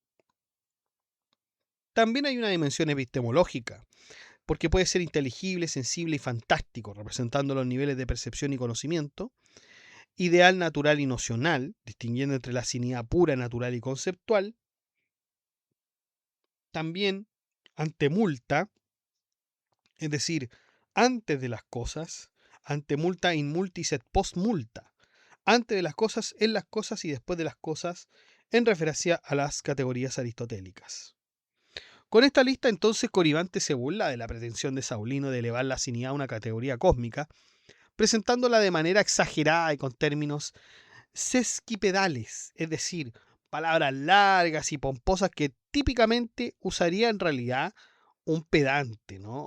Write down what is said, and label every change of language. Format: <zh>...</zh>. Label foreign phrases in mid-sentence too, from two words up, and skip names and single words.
<es>También hay una dimensión epistemológica, porque puede ser inteligible, sensible y fantástico, representando los niveles de percepción y conocimiento. Ideal, natural y nocional, distinguiendo entre la asinidad pura, natural y conceptual. También antemulta, es decir, antes de las cosas,</es> <la>antemulta in multis et post multa,</la> <es>antes de las cosas, en las cosas y después de las cosas, en referencia a las categorías aristotélicas. Con esta lista entonces Coribante se burla de la pretensión de Saulino de elevar la asinidad a una categoría cósmica, presentándola de manera exagerada y con términos sesquipedales, es decir, palabras largas y pomposas que típicamente usaría en realidad un pedante, ¿no?</es>